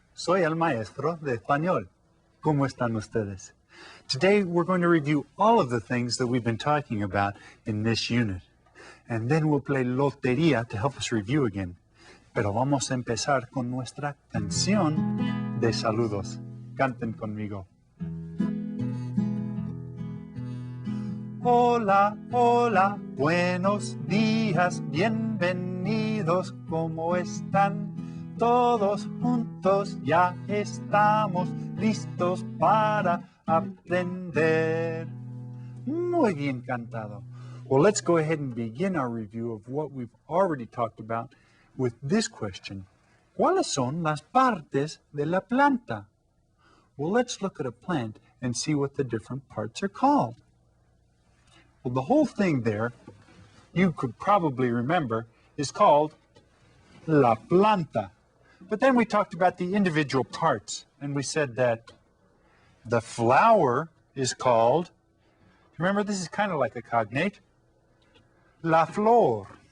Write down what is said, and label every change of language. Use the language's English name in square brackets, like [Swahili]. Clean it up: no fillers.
[Spanish] Soy el maestro de español. ¿Cómo están ustedes? [English] Today we're going to review all of the things that we've been talking about in this unit. And then we'll play Lotería to help us review again. [Spanish] Pero vamos a empezar con nuestra canción de saludos. Canten conmigo. Hola, hola, buenos días, bienvenidos, ¿cómo están? Todos juntos ya estamos listos para aprender. Muy bien cantado. [English] Well, let's go ahead and begin our review of what we've already talked about with this question. [Spanish] ¿Cuáles son las partes de la planta? [English] Well, let's look at a plant and see what the different parts are called. Well, the whole thing there, you could probably remember, is called la planta. But then we talked about the individual parts, and we said that the flower is called, remember this is kind of like a cognate, la flor.